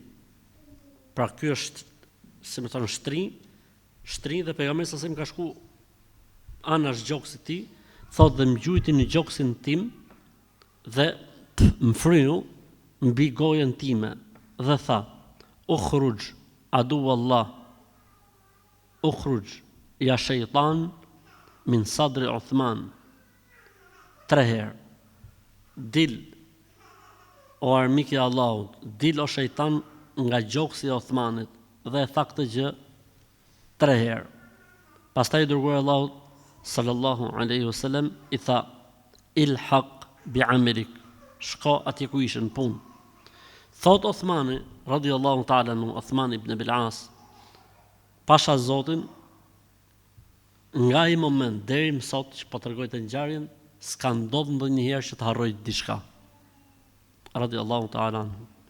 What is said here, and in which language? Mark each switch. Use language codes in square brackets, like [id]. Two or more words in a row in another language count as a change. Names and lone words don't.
[sq] Pra ky është, si më thonë, shtri dhe pejgamberi [ar] صلى الله عليه وسلم [sq] ka shku anash gjoksit ti, thot dhe më gjujti në gjoksin tim dhe më fryu mbi gojën time dhe tha: [ar] "اخرج عدو الله، اخرج يا شيطان من صدر عثمان." [sq] 3 herë. Dil o armik i Allahut, dil o shejtan nga gjoksi i Uthmanit, dhe e tha këtë gjë 3 herë. Pastaj dërguari Allahut [ar] صلى الله عليه وسلم [sq] i tha: [ar] "الحق بعملك." [sq] Shko atje ku ishe në punë. Thot Uthmani [ar] رضي الله تعالى عنه, [sq] Uthman ibn Abil As, pasha Zotin, nga ai moment deri më sot që po tregoj të ngjarjen, s'ka ndodhur ndonjëherë që të harroj diçka. [ar] رضي الله تعالى عنه.